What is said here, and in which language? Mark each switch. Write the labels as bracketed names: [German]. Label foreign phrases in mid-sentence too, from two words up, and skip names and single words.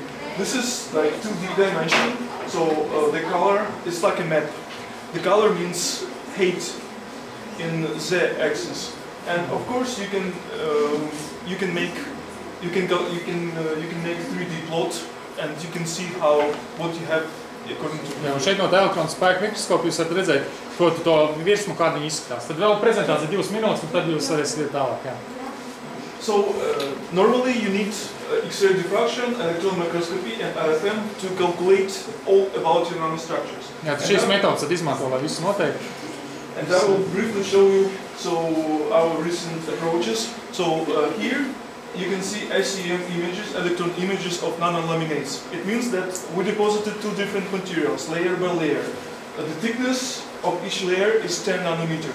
[English] This is like 2D dimension, so the color is like a map. The color means height in z-axis, and of course you can make 3D plot, and you can see what you have according to. [Latvian] Jā, un šeit no tā elektronu spēka mikroskopa jūs varat redzēt to virsmu, kāda viņi izskatās. Tad vēl prezentācija 2 minūtes, un tad jūs varēsiet tālāk. Jā. [English] So normally you need X-ray diffraction, electron microscopy, and RFM to calculate all about your nanostructures. [Latvian] Jā, šīs metodas tad izmanto, lai visu noteikti. [English] And I will briefly show you our recent approaches. So here you can see SEM images, electron images of nanolaminates. It means that we deposited 2 different materials, layer by layer. The thickness of each layer is 10 nanometers.